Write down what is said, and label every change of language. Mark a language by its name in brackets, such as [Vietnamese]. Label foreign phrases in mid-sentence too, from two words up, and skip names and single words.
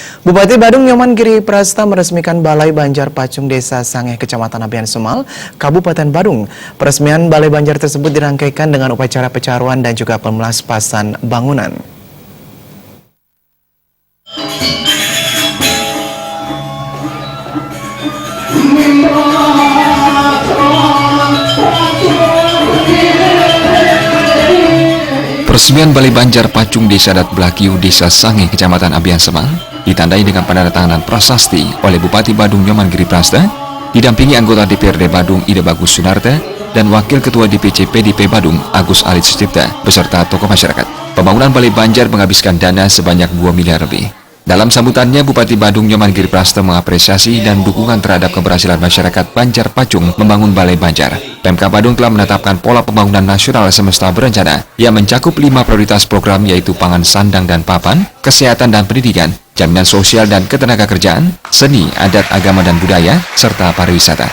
[Indonesian] Bupati Badung Nyoman Giri Prasta meresmikan Balai Banjar Pacung Desa Sangeh, Kecamatan Abian Semal, Kabupaten Badung. Peresmian Balai Banjar tersebut dirangkaikan dengan upacara pecaruan dan juga pemelaspasan bangunan. Peresmian Balai Banjar Pacung Desa Adat Blakiu Desa Sangeh, Kecamatan Abian Semal, ditandai dengan penandatanganan prasasti oleh Bupati Badung Nyoman Giri Prasta, didampingi anggota DPRD Badung Ida Bagus Sunarta dan Wakil Ketua DPC PDP Badung Agus Alit Sucipta beserta tokoh masyarakat. Pembangunan Balai Banjar menghabiskan dana sebanyak 2 miliar lebih. Dalam sambutannya, Bupati Badung Nyoman Giri Prasta mengapresiasi dan dukungan terhadap keberhasilan masyarakat Banjar Pacung membangun Balai Banjar. Pemkab Badung telah menetapkan pola pembangunan nasional semesta berencana yang mencakup 5 prioritas program, yaitu pangan, sandang dan papan, kesehatan dan pendidikan, jaminan sosial dan ketenagakerjaan, seni, adat, agama dan budaya, serta pariwisata.